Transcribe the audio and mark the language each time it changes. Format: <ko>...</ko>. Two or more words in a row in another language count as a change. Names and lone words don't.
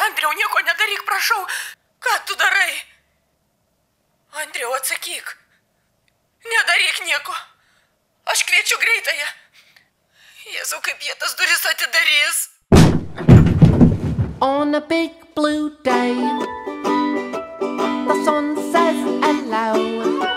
<lt>Andriau, nieko nedaryk, prašau. Ką tu darai? Andriau, atsakyk. Nedaryk nieko. Aš kviečiu greitąją. Jėzau, kaip jie tas duris atidarys.</lt> <en>On a big blue day, the sun says hello.</en>